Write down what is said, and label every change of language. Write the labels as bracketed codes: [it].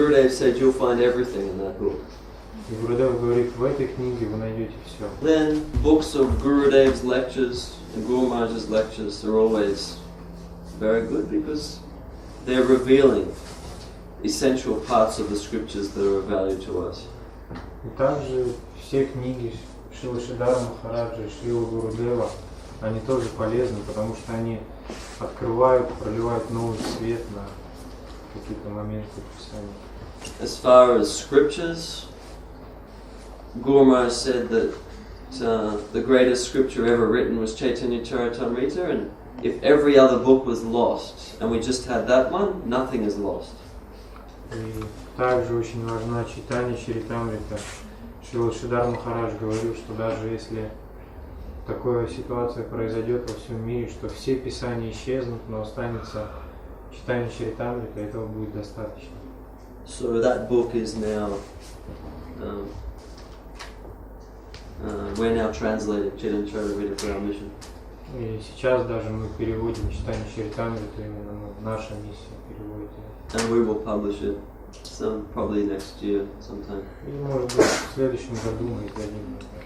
[en] Gurudev said you'll find everything in that book. [ru] И Гурудев говорит, в этой книге вы найдете все. [en] Then books of Gurudev's lectures and Guru Maharaj's lectures are always very good because they're revealing essential parts of the scriptures that are of value to us. [ru] И также все книги Шрилы Шридара Махараджа и Шрилы Гурудева, они тоже полезны, потому что они открывают, проливают новый свет на какие-то моменты Писания. [en] As far as scriptures, Guru Maharaj said that the greatest scripture ever written was Chaitanya Charitamrita, and if every other book was lost and we just had that one, nothing is lost. [ru] И также очень важна Чайтанья Чаритамрита. Шрила Шридар Махарадж говорил, что даже если такая ситуация произойдет во всем мире, что все писания исчезнут, но останется Чайтанья Чаритамрита, этого будет достаточно. [en] So that book is now, we're now translating Chaitanya Charitamrita for our mission. [ru] И сейчас даже мы переводим Чайтанью Чаритамриту, именно наша миссия переводит его. [en] And we will publish it probably next year sometime. [ru] И может быть в следующем году мы издадим.